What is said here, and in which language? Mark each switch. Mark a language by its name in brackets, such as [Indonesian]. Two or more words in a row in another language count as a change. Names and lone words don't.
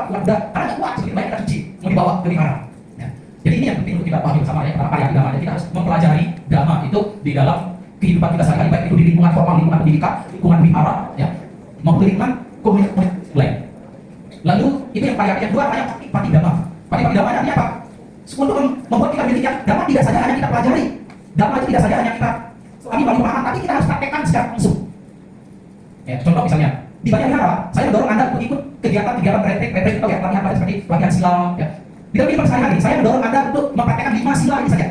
[Indonesian] Karena nggak kuat sedikit banyak kita suci mau dibawa ke wihara. Jadi ini yang penting untuk kita pahami bersama ya, para karya agama. Jadi kita harus mempelajari dhamma itu di dalam kehidupan kita sehari-hari, baik itu di lingkungan formal, lingkungan pendidikan, lingkungan wihara, ya, maupun lingkungan komunitas lain. Lalu itu yang karya yang kedua namanya [Pali] pati dhamma. Pati dhamma [Indonesian] artinya apa? Untuk membuat kita memiliki dhamma tidak saja hanya kita pelajari, dhamma itu tidak saja hanya kita selami baru paham, tapi kita harus praktekkan secara langsung. Ya, contoh misalnya di banyak wihara, saya mendorong Anda untuk ikut kegiatan-kegiatan retreat atau ya pelatihan seperti pelatihan silat, ya. Di dalam kehidupan sehari-hari, saya mendorong Anda untuk mempraktekkan 5 sila ini saja.